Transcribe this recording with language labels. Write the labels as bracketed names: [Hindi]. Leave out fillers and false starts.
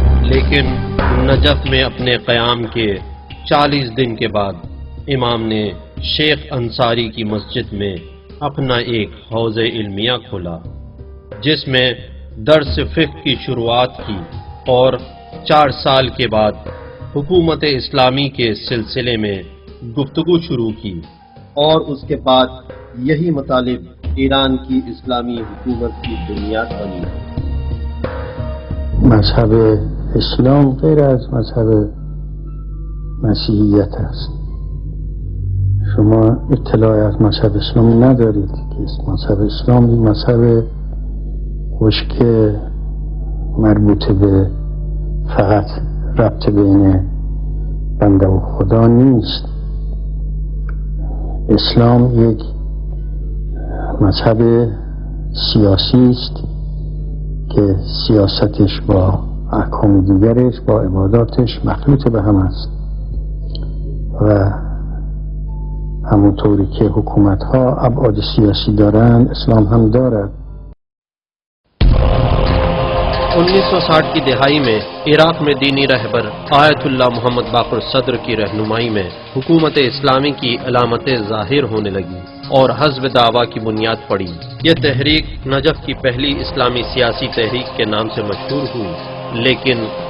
[Urdu] لیکن نجف میں اپنے قیام کے 40 دن کے بعد امام نے شیخ انصاری کی مسجد میں اپنا ایک حوض علمیہ کھولا، جس میں درس فقہ کی شروعات کی اور 4 سال کے بعد حکومت اسلامی کے سلسلے میں گفتگو شروع کی، اور اس کے بعد یہی مطالب ایران کی اسلامی حکومت کی بنیاد بنی۔ [Persian] مذهب اسلام غیر از مذهب مسیحیت است. شما اطلاعی از مذهب اسلامی ندارید که مذهب اسلام این مذهب خشک مربوط به فقط ربط بین بنده و خدا نیست. اسلام یک مذهب سیاسی است که سیاستش با احکام دیگرش با عباداتش مخلوط به هم است و همونطوری که حکومت ها ابعاد سیاسی دارند اسلام هم دارد. [Urdu] 1960 کی دہائی میں عراق میں دینی رہبر آیت اللہ محمد باقر صدر کی رہنمائی میں حکومت اسلامی کی علامتیں ظاہر ہونے لگی اور حزب دعویٰ کی بنیاد پڑی۔ یہ تحریک نجف کی پہلی اسلامی سیاسی تحریک کے نام سے مشہور ہوئی، لیکن